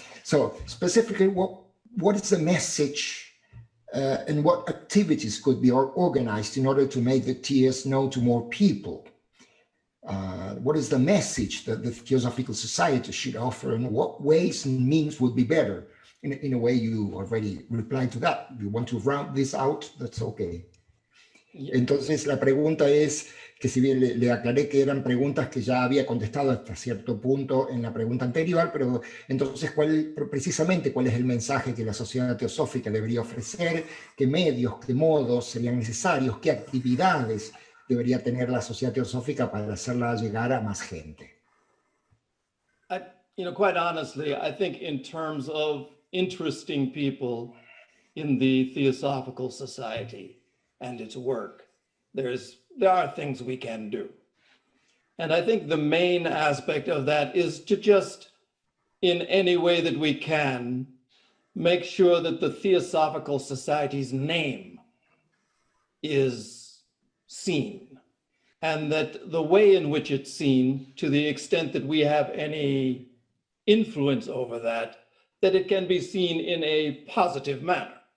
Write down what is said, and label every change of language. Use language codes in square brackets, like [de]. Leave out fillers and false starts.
[en] So specifically, what is the message and what activities could be organized in order to make the TS known to more people? What is the message that the Theosophical Society should offer, and what ways and means would be better? In a way, you already replied to that. If you want to round this out, that's okay. [es] Entonces, la pregunta es que si bien le aclaré que eran preguntas que ya había contestado hasta cierto punto en la pregunta anterior, pero entonces, precisamente, ¿cuál es el mensaje que la Sociedad Teosófica debería ofrecer? ¿Qué medios, qué modos serían necesarios? ¿Qué actividades debería tener la Sociedad Teosófica para hacerla llegar a más gente? [en] Quite honestly, I think in terms of interesting people in the Theosophical Society and its work, there are things we can do. And I think the main aspect of that is to just, in any way that we can, make sure that the Theosophical Society's name is seen, and that the way in which it's seen, to the extent that we have any influence over that it can be seen in a positive manner.